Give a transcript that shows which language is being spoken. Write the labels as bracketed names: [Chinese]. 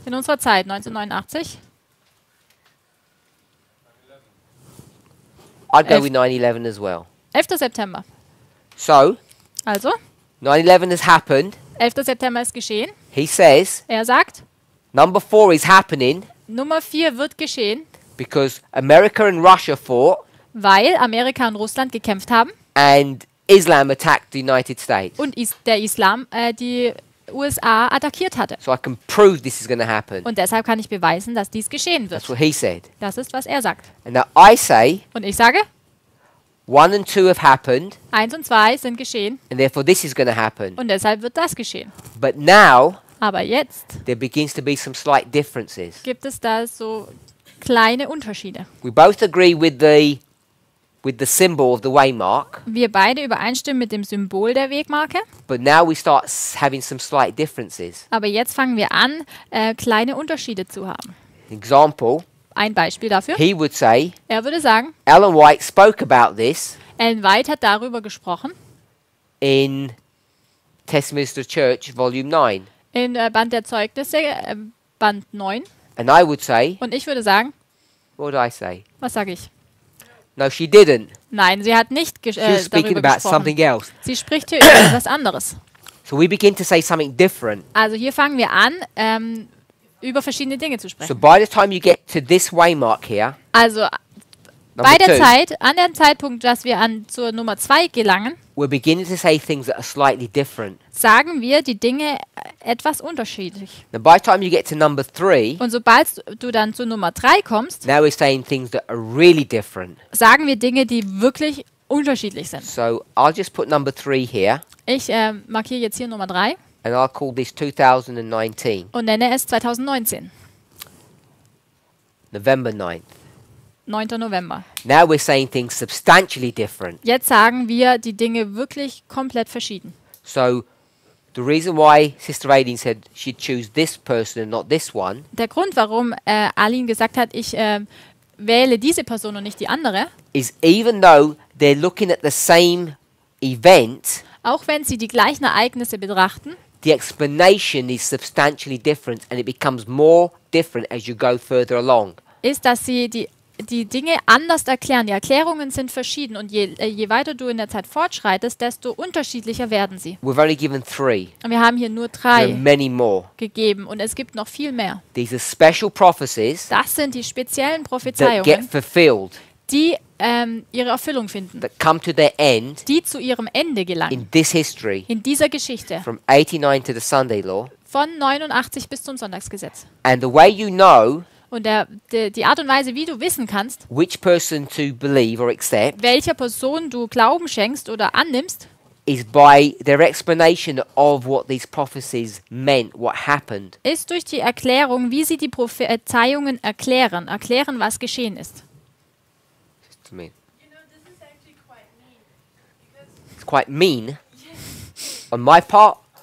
[German] In unserer Zeit, 1989. [English] 9/11. I'd go [German] Elf- [English] with 9/11 as well. [German] 11. September. [English] So, [German] Also, [English] 9/11 has happened. [German] 11. September ist geschehen. [English] He says [German] Er sagt, [English] number 4 is happening [German] Nummer 4 wird geschehen, [English] because America and Russia fought [German] weil Amerika und Russland gekämpft haben [English] and Islam attacked the United States. [German] und der Islam die USA attackiert hatte. [English] So I can prove this is going to happen. [German] Und deshalb kann ich beweisen, dass dies geschehen [English] That's [German] wird. [English] what he said. [German] Das ist, was er sagt. [English] And now I say [German] Und ich sage, [English] 1 and 2 have happened [German] 1 und 2 sind geschehen [English] and therefore this is going to happen. [German] und deshalb wird das geschehen. [English] But now [German] Aber jetzt [English] there begins to be some slight differences. [German] gibt es da so kleine Unterschiede. [English] We both agree with the symbol of the waymark, [German] Wir beide übereinstimmen mit dem Symbol der Wegmarke, [English] but now we start having some slight differences. [German] aber jetzt fangen wir an, kleine Unterschiede zu haben. [English] Example, [German] Ein Beispiel dafür. [English] he would say, [German] Er würde sagen, [English] Ellen White spoke about this [German] Ellen White hat darüber gesprochen [English] in Testimonies to the Church, Volume 9. [German] in Band der Zeugnisse, Band 9. [English] And I would say, [German] Und ich würde sagen, [English] what did I say? [German] was sage ich? [English] No, she didn't. [German] Nein, sie hat nicht [English] She was speaking [German] darüber [English] about something [German] gesprochen. [English] else. [German] Sie spricht hier über etwas anderes. [English] So we begin to say something different. [German] Also hier fangen wir an, über verschiedene Dinge zu [English] So [German] sprechen. [English] by the time you get to this waymark here, [German] Also [English] number [German] bei der [English] 2, [German] Zeit, an dem Zeitpunkt, dass wir zur Nummer 2 gelangen, [English] we're beginning to say things that are slightly different. [German] sagen wir die Dinge etwas unterschiedlich. [English] Now by the time you get to number 3, [German] Und sobald du dann zu Nummer 3 kommst, [English] now we're saying things that are really different. [German] sagen wir Dinge, die wirklich unterschiedlich sind. [English] So I'll just put number 3 here, [German] Ich markiere jetzt hier Nummer 3 [English] and I'll call this 2019, [German] und nenne es 2019, [English] November 9th. [German] 9. November. [English] Now we're saying things substantially different. [German] Jetzt sagen wir die Dinge wirklich komplett verschieden. [English] So the reason why Sister Aileen said she'd choose this person and not this one [German] Der Grund, warum Aline gesagt hat, ich wähle diese Person und nicht die andere, [English] is even though they're looking at the same event, [German] auch wenn sie die gleichen Ereignisse betrachten, [English] the explanation is substantially different and it becomes more different as you go further along. [German] ist, dass sie die die Dinge anders erklären. Die Erklärungen sind verschieden und je weiter du in der Zeit fortschreitest, desto unterschiedlicher werden sie. [English] We've only given 3. [German] Und wir haben hier nur [English] There are [German] 3 [English] many more. [German] gegeben und es gibt noch viel mehr. [English] These are special prophecies [German] Das sind die speziellen [English] that get [German] Prophezeiungen, [English] fulfilled, [German] die ihre Erfüllung finden, [English] that come to their end [German] die zu ihrem Ende gelangen. [English] in this history, [German] In dieser Geschichte [English] from 89 to the Sunday law. [German] von 89 bis zum Sonntagsgesetz. [English] And the way you know [German] Und die Art und Weise, wie du wissen kannst, [English] which person to believe or accept [German] welcher Person du Glauben schenkst oder annimmst, [English] is by their explanation of what these prophecies meant, what happened. [German] ist durch die Erklärung, wie sie die Prophezeiungen erklären, was geschehen ist. [English] To me. You know, this is actually quite mean because It's quite mean on my part.